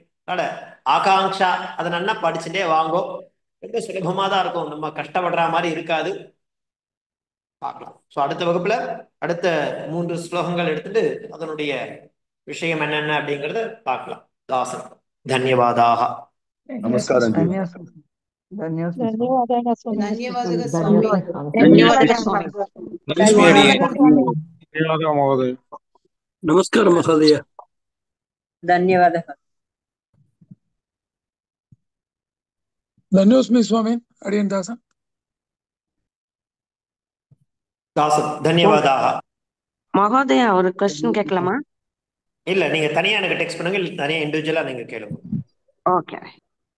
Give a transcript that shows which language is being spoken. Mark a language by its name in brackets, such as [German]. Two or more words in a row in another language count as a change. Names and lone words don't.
[Tamil] அதனால ஆகாங்ஷா அதை நன்னா படிச்சுட்டே வாங்கோ. ரொம்ப சுலபமா தான் இருக்கும், நம்ம கஷ்டப்படுற மாதிரி இருக்காது. பார்க்கலாம். ஸோ அடுத்த வகுப்புல அடுத்த 3 ஸ்லோகங்கள் எடுத்துட்டு அதனுடைய விஷயம் என்னென்ன அப்படிங்கறத பார்க்கலாம். தாசன் தன்யவாதாக. நமஸ்காரம் ஜி. [Telugu] ధన్యవాదాలు స్వామి. ధన్యవాదాలు స్వామి. ధన్యవాదాలు స్వామి. ధన్యవాదాలు మహోదయ. నమస్కారం మహోదయ. ధన్యవాదాలు. ధన్యోస్మి స్వామి. [Tamil] அடியேன் தாசன். தாசன் தன்யவாதாக. மகோதயா ஒரு क्वेश्चन கேட்கலாமா? இல்ல, நீங்க தனியா எனக்கு டெக்ஸ்ட் பண்ணுங்க, இல்ல தனியா இண்டிவிஜுவலா நீங்க கேளுங்க. ஓகே.